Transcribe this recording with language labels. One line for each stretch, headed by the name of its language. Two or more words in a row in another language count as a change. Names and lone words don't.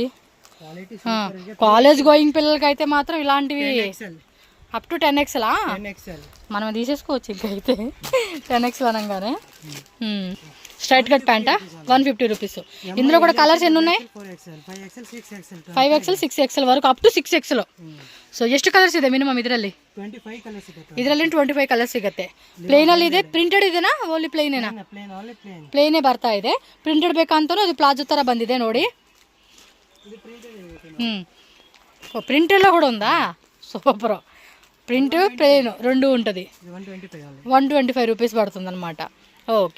English: college going
Telugu: పిల్లలకి అయితే మాత్రం ఇలాంటివి
English: up to 10XL.
Telugu: మనం తీసేసుకోవచ్చు ఇంకైతే 10XL అనగానే.
English: straight cut pant
Telugu: 150 రూపీస్. ఇందులో కూడా కలర్స్ ఎన్ని ఉన్నాయి? 5XL 6XL ವರೆಗೂ
English: up to 6XL.
Kannada: ಸೊ ಎಷ್ಟು ಕಲರ್ಸ್ ಇದೆ ಮಿನಿಮಮ್ ಇದರಲ್ಲಿ? 25 ಕಲರ್ಸ್ ಇದೆ. ಇದರಲ್ಲಿ 25 ಕಲರ್ಸ್ ಸಿಗುತ್ತೆ. ಪ್ಲೇನ್ ಅಲ್ಲಿ ಇದೆ, ಪ್ರಿಂಟೆಡ್ ಇದೆನಾ?
English: only plain
Kannada: ಏನಾ? ಪ್ಲೇನೇ ಬರ್ತಾ ಇದೆ. ಪ್ರಿಂಟೆಡ್ ಬೇಕಂತನೂ ಅದು ಪ್ಲಾಜೋ ತರ ಬಂದಿದೆ ನೋಡಿ.
Telugu: ప్రింటెడ్లో కూడా ఉందా? సూపర్.
English: print plain
Telugu: రెండు ఉంటుంది. 125 రూపీస్ పడుతుంది అనమాట. ఓకే.